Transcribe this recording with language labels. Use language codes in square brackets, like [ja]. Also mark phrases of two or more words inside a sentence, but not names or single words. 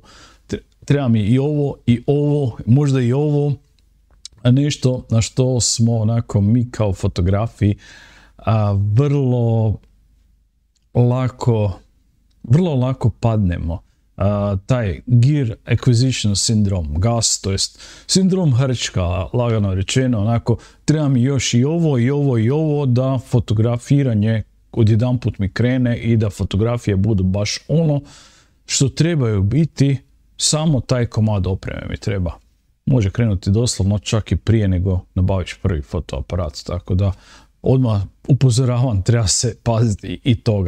[hr] Treba mi i ovo, možda i ovo, a nešto na što smo mi kao fotografi vrlo lako padnemo. Taj [en] gear acquisition syndrome, [hr] GAS, to jest sindrom hrčka, lagano rečeno, treba mi još i ovo da fotografiranje odjedanput mi krene i da fotografije budu baš ono što trebaju biti, samo taj komad opreme mi treba. Može krenuti doslovno čak i prije nego nabaviš prvi fotoaparat, tako da odmah upozoravam, treba se paziti i toga.